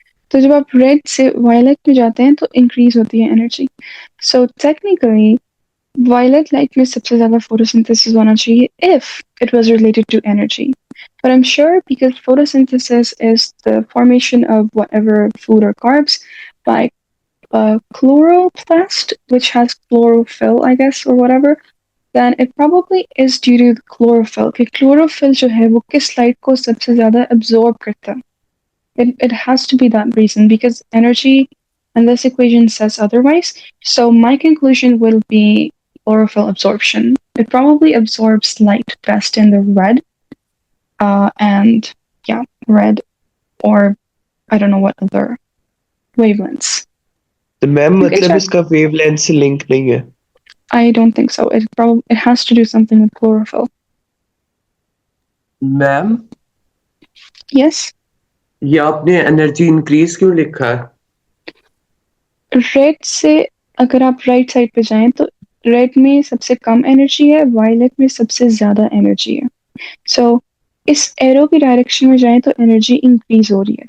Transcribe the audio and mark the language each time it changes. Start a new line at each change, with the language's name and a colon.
Hindi: तो जब आप रेड से वायलेट में जाते हैं तो इंक्रीज होती है energy. So technically violet light में सबसे ज्यादा फोटोसिंथेसिस होना चाहिए if it was related to energy.
English: But I'm sure because photosynthesis is the formation of whatever food or carbs by chloroplast, which has chlorophyll, I guess, or whatever, then it probably is due to the chlorophyll.
Hindi: कि chlorophyll जो है वो किस light को सबसे ज्यादा absorb करता है.
English: It has to be that reason because energy and this equation says otherwise. So my conclusion will be chlorophyll absorption. It probably absorbs light best in the red, and yeah, red or I don't know what other wavelengths.
Hindi: तो ma'am
English: Okay,
Hindi: मतलब
English: sure.
Hindi: इसका wavelength से link नहीं है.
English: I don't think so. It has to do something with chlorophyll. Ma'am Yes.
Hindi: ये आपने energy increase क्यों लिखा है? रेड से अगर आप राइट साइड पे जाएं तो रेड में सबसे कम एनर्जी है, वायलेट में सबसे ज्यादा एनर्जी है. सो इस एरो की डायरेक्शन में जाएं तो एनर्जी इंक्रीज हो रही है.